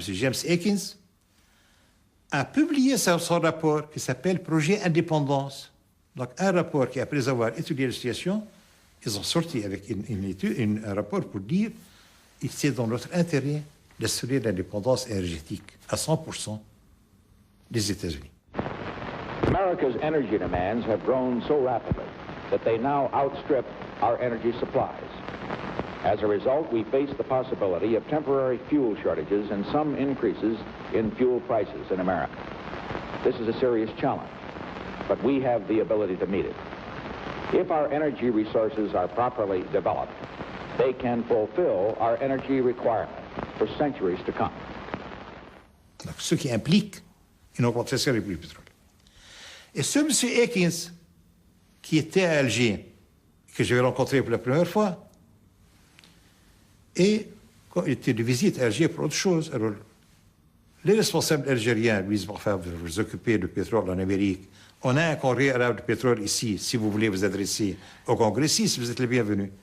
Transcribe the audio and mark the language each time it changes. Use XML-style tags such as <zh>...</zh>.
<fr>James Atkins, a publié son rapport qui s'appelle Projet Indépendance. Donc un rapport qui, après avoir étudié la situation, ils ont sorti avec un rapport pour dire que c'est dans notre intérêt d'assurer l'indépendance énergétique à 100% des États-Unis.</fr> <en>America's energy demands have grown so rapidly that they now outstrip our energy supplies. As a result, we face the possibility of temporary fuel shortages and some increases in fuel prices in America. This is a serious challenge, but we have the ability to meet it. If our energy resources are properly developed, they can fulfill our energy requirement for centuries to come.</en> <fr>Donc, ce qui implique une augmentation des prix du pétrole. Et ce M. Atkins, qui était à Alger, que j'avais rencontré pour la première fois, et quand il était de visite à Alger pour autre chose, alors les responsables algériens lui disent, enfin, vous vous occupez du pétrole en Amérique, on a un congrès arabe de pétrole ici, si vous voulez vous adresser au congressiste, vous êtes les bienvenus.</fr>